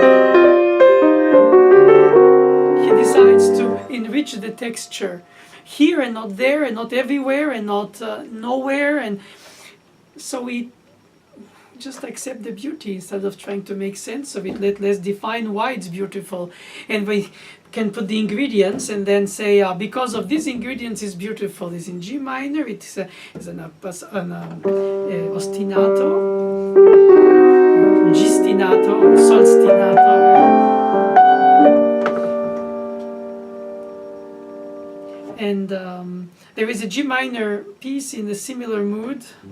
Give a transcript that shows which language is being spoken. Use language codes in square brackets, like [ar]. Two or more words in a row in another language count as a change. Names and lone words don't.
[en] he decides to enrich the texture here and not there and not everywhere and not nowhere, and so we just accept the beauty instead of trying to make sense of it. Let's define why it's beautiful, and we can put the ingredients and then say because of these ingredients it's beautiful. It's in G minor, it's an ostinato, G-stinato, sol-stinato. And there is a G minor piece in a similar mood.